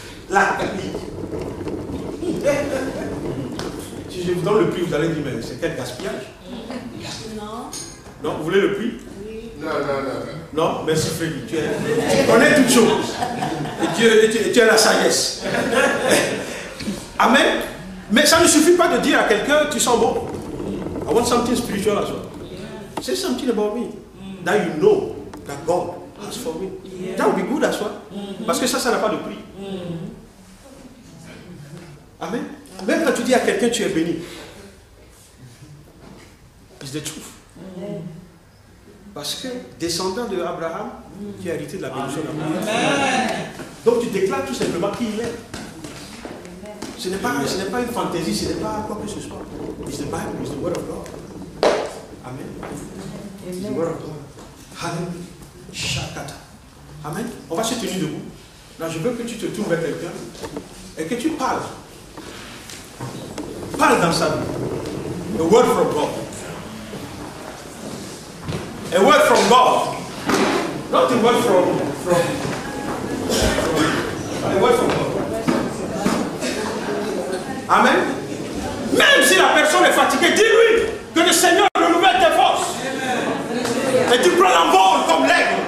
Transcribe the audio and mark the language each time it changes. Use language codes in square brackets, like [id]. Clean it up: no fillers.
[fr] La si je vous donne le prix, vous allez dire, mais c'est quel gaspillage? Non. Non, vous voulez le prix? Oui. Non. Non, merci Freddy. Tu connais toutes choses. Et tu as la sagesse. Amen. Mais ça ne suffit pas de dire à quelqu'un, tu sens bon. [en] I want something spiritual as well. Say something about me. That you know that God has for me. That would be good as well. [fr] Parce que ça n'a pas de prix. Amen. Même quand tu dis à quelqu'un tu es béni, [en] it's the truth. [fr] Parce que descendant de Abraham, qui a hérité de la bénédiction d'Abraham. Donc tu déclares tout simplement qui il est. Ce n'est pas une fantaisie, ce n'est pas quoi que ce soit. [en] It's the Bible, it's the word of God. Amen. It's the word of God. Hallelujah. Shakata. Amen. [fr] On va se tenir debout. Là, je veux que tu te tournes vers quelqu'un et que tu parles. Parle dans sa vie. [en] A word from God. A word from God. Not a word from a word from God. Amen. [fr] Même si la personne est fatiguée, dis-lui que le Seigneur renouvelle tes forces. Et tu prends l'envol comme l'aigle.